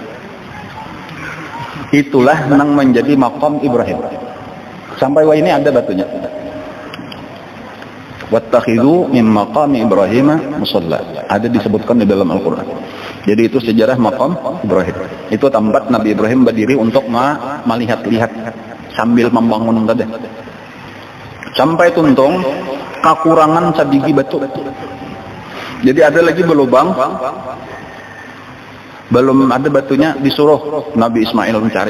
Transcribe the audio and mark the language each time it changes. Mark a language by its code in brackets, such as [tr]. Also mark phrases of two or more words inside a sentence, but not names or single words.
[bjn] Itulah nang menjadi maqam Ibrahim. [id] Sampai wah ini ada batunya. [ar] واتخذوا من مقام إبراهيم مصلى. [id] Ada disebutkan di dalam Al-Qur'an. Jadi itu sejarah maqam Ibrahim. Itu tempat Nabi Ibrahim berdiri untuk melihat-lihat sambil membangun tadi. [bjn] Sampai tuntung kekurangan sabigi batu. [id] Jadi ada lagi belubang, belum ada batunya, disuruh Nabi Ismail mencari.